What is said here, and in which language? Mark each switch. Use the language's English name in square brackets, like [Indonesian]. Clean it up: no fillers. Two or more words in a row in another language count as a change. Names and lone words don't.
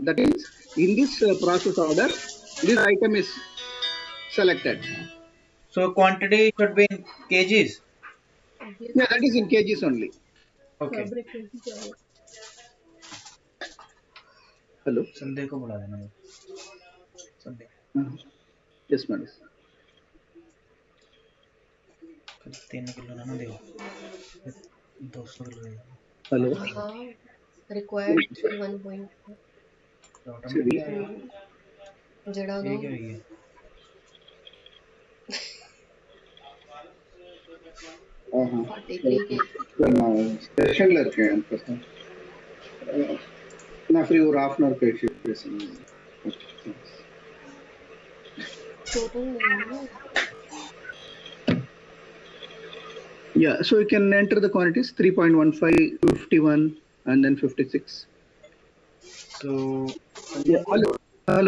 [English] That means in this process order, this item is selected. So quantity should be in kgs. Yeah, that is in kgs only. Okay. Hello. [Hindi] संडे को बुला देना संडे. [English] Yes, madam. [Hindi] 3 किलो ना दे 200 किलो दे. [English] Hello. Required 1.4. [Hindi] जड़ा दो. [Tamil] ஸ்டேஷன்ல இருக்கேன். நான் ஃப்ரீ ஒரு [English] half an hour [Tamil] கழிச்சு பேசுறேன். [English] Yeah, so you can enter the quantities 3.15, 51, and then 56. So yeah, hello.